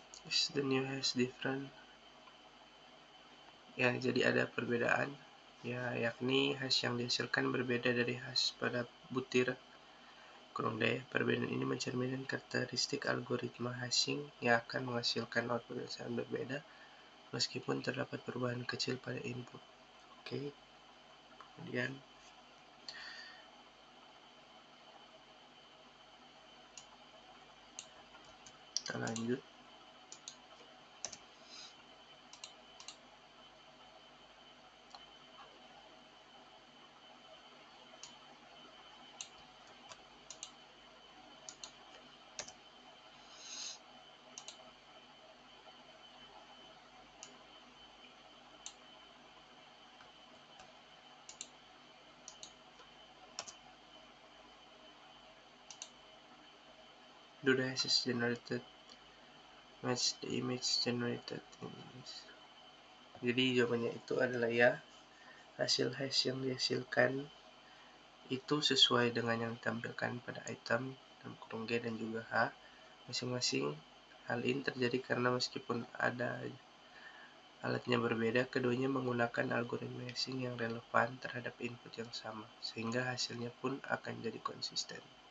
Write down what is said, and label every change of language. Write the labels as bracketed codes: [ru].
[en] Is the new hash different? [id] Ya, jadi ada perbedaan. Ya, yakni hash yang dihasilkan berbeda dari hash pada butir. Kurang D. Perbedaan ini mencerminkan karakteristik algoritma hashing yang akan menghasilkan output yang sangat berbeda meskipun terdapat perubahan kecil pada input. Oke. Kemudian kita lanjut. [en] Do the hashes generated match the image generated in this? [id] Jadi jawabannya itu adalah ya, hasil hash yang dihasilkan itu sesuai dengan yang ditampilkan pada item dalam kurung G dan juga H masing-masing. Hal ini terjadi karena meskipun ada alatnya berbeda, keduanya menggunakan algoritma hashing yang relevan terhadap input yang sama, sehingga hasilnya pun akan jadi konsisten.